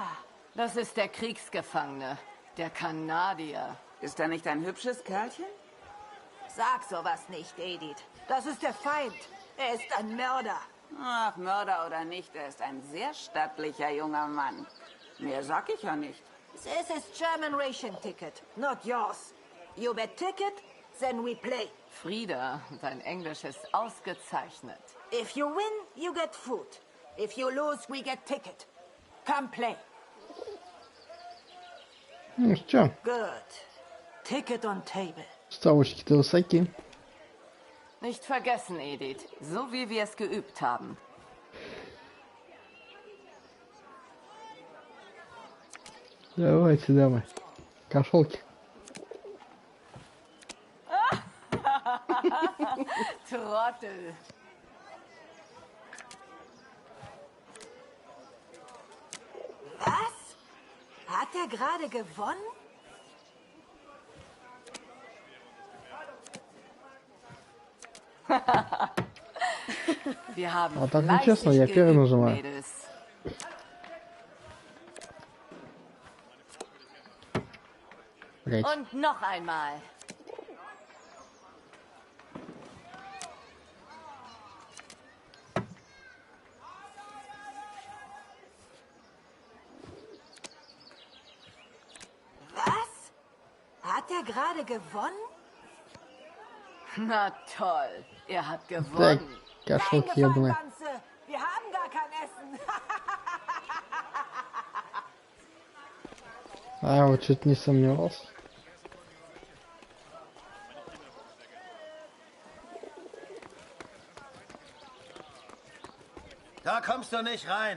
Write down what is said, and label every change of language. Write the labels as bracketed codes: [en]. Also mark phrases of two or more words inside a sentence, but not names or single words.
[de] Das ist der Kriegsgefangene, der Kanadier. Ist er nicht ein hübsches Kerlchen? Sag sowas nicht, Edith. Das ist der Feind. Er ist ein Mörder. Ach, Mörder oder nicht, er ist ein sehr stattlicher junger Mann. Mehr sag ich ja nicht. [en] This is German ration ticket, not yours. You bet ticket, then we play. [de] Frieda, dein Englisch ist ausgezeichnet. [en] If you win, you get food. If you lose, we get ticket. Come play. [ru] Ну что? [en] Good. Ticket on table. [ru] Ставочки-то высоки. [de] Nicht vergessen, Edith. So wie wir es geübt haben. [ru] Давайте, давай. Кошелки. [de] Trottel. Was? Hat er gerade gewonnen? Wir haben [ru] А так нечестно, я первый нажимаю. [de] Mädels. [ru] Блять. [de] Und noch einmal. Was? Hat er gerade gewonnen? Na toll, er hat [ru] Так, [de] gewonnen. [ru] кошелки ебаные. [de] Wanze, wir haben gar kein Essen. [ru] А, вот что-то не сомневался. [de] Da kommst du nicht rein.